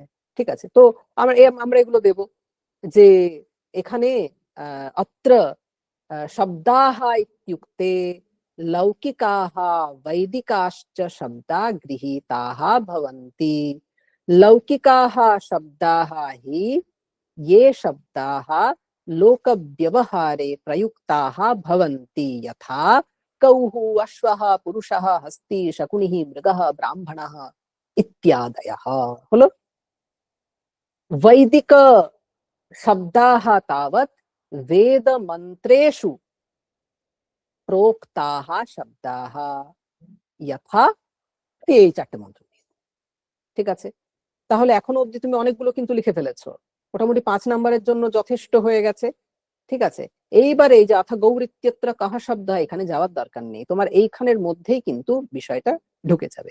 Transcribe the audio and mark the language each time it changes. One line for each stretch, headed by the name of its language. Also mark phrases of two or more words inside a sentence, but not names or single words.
Bangla: ঠিক আছে, তো আমরা এগুলো দেব। যে এখানে
Sanskrit: অত্র শব্দাহ ইত্যুক্তে লৌকিকাহ বৈদিকাশ্চ শব্দা গৃহীতাः ভবন্তি। লৌকিকাः শব্দাः हि ये शब्दाः लोकव्यवहारे प्रयुक्ताः भवन्ति, यथा गौः अश्वः पुरुषः हस्ती शकुनिः मृगः ब्राह्मणः इत्यादयः। হলো वैदिक शब्दाः तावत् वेद मन्त्रेषु प्रोक्ताः शब्दाः यथा,
Bangla: এই 4টে মন্ত্র। ঠিক আছে, তাহলে এখনো অবধি তুমি অনেকগুলো কিন্তু লিখে ফেলেছো, মোটামুটি 5 নাম্বারের জন্য যথেষ্ট হয়ে গেছে। ঠিক আছে, এইবারে এই যে
Sanskrit: অথ গৌরিত্যত্র কাহা শব্দ,
Bangla: এখানে যাওয়ার দরকার নেই, তোমার এইখানের মধ্যেই কিন্তু বিষয়টা ঢুকে যাবে।